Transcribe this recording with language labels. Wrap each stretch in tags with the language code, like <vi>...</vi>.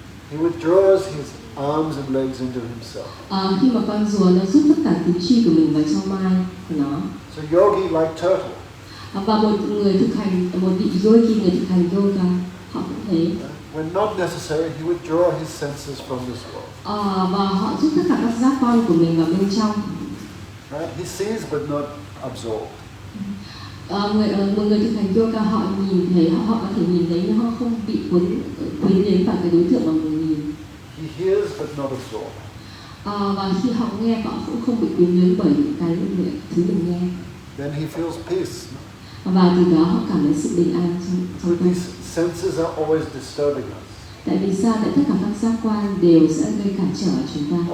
<en>He withdraws his arms and legs into himself.</en> <vi>Khi mà con rùa nó rút tất cả tứ chi của mình vào trong mai của nó.</vi> <en>So yogi like turtle.</en> <vi>Và một vị yogi, người thực hành yoga, họ cũng thế.</vi> <en>When not necessary, he withdraw his senses from this world.</en> <vi>Và họ rút tất cả các giác quan của mình vào bên trong.</vi> <en>Right? He sees but not absorbed.</en> <vi>Một người thực hành yoga họ nhìn thấy, họ có thể nhìn thấy nhưng họ không bị cuốn đến vào cái đối tượng mà mình nhìn.</vi> <en>He hears but not absorbed.</en> <vi>Và khi họ nghe họ cũng không bị cuốn đến bởi những cái thứ mình nghe.</vi> <en>Then he feels peace.</en> <vi>Và từ đó họ cảm thấy sự bình an trong tâm.</vi> <en>These senses are always disturbing us.</en> <vi>Tại vì sao? Tại tất cả các giác quan đều sẽ gây cản trở chúng ta.</vi>